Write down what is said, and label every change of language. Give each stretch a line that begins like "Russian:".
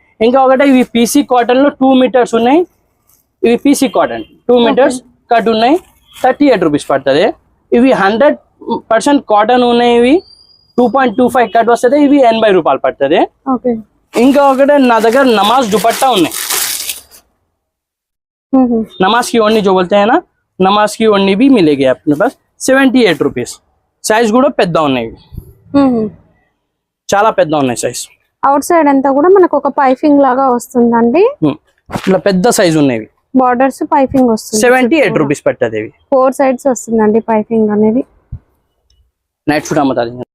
Telugu: ఇంకా ఒకటే ఇవి పీసీ కాటన్ లో 2 మీటర్స్ ఉన్నాయి. ఇవి పీసీ కాటన్ 2 మీటర్స్ కట్ ఉన్నాయి, 38 రూపీస్ పడుతుంది. ఇవి 100% కాటన్ ఉన్నాయి. ఇవి 2.25 కట్ వస్తుంది. ఇవి 80 రూపాయలు పడుతుంది. ఇంకా ఒకటే నా దగ్గర నమాజ్ దుపట్టా ఉన్నాయి.
Hindi: नमाज की ओढ़नी जो बोलते हैं ना, नमाज की ओढ़नी भी मिलेगी अपने पास 78 రూపీస్.
Telugu: సైజ్ కూడా పెద్ద ఉన్నాయి. చాలా పెద్ద ఉన్నాయి సైజ్. అవుట్ సైడ్ అంతా కూడా మనకు ఒక పైపింగ్ లాగా వస్తుందండి. ఇట్లా పెద్ద సైజ్ ఉన్నాయి. బార్డర్స్ పైపింగ్ వస్తుంది. 78 రూపీస్ పడుతుంది. 4 సైడ్స్ వస్తుందండి పైపింగ్ అనేది. Night shoot అమ్మతా.